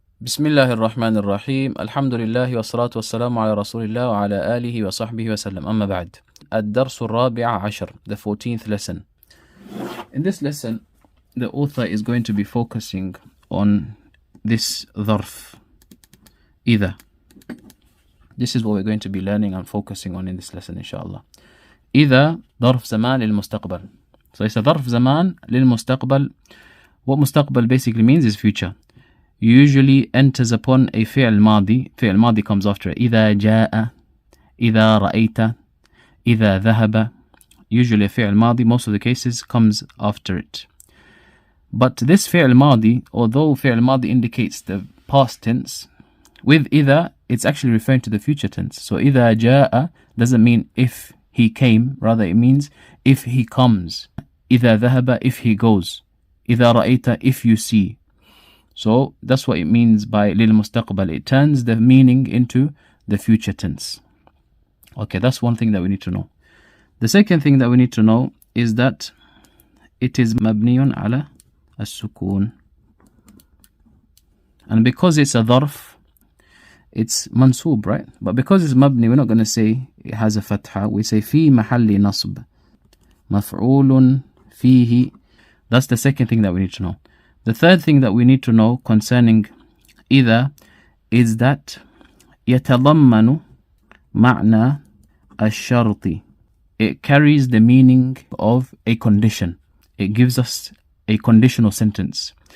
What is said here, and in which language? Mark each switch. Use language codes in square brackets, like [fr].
[ar] بسم الله الرحمن الرحيم الحمد لله والصلاة والسلام على رسول الله وعلى آله وصحبه وسلم أما بعد الدرس الرابع عشر, [en] the 14th lesson. In this lesson, the author is going to be focusing on this ظرف idha. This is what we're going to be learning and focusing on in this lesson inshallah. [ar] idha ظرف زمان للمستقبل. [en] So it's a [ar] ظرف زمان للمستقبل. [en] What مستقبل basically means is future. Usually enters upon a فعل ماضي. فعل ماضي comes after it. [ar] إذا جاء, إذا رأيت, إذا ذهب. [en] Usually a فعل ماضي, most of the cases, comes after it. But this فعل ماضي, although فعل ماضي indicates the past tense, with إذا it's actually referring to the future tense. So [ar] إذا جاء [en] doesn't mean if he came, rather it means if he comes. [ar] إذا ذهب, [en] if he goes. [ar] إذا رأيت, [en] if you see. So that's what it means by للمستقبل. It turns the meaning into the future tense. Okay, that's one thing that we need to know. The second thing that we need to know is that it is [ar] مبني على السكون. [en] And because it's a ظرف, it's mansub, right? But because it's مبني, we're not going to say it has a fatha. We say [ar] في محل نصب مفعول فيه. [en] That's the second thing that we need to know. The third thing that we need to know concerning إذا is that [ar] يتضمن معنى الشرط. [en] It carries the meaning of a condition. It gives us a conditional sentence.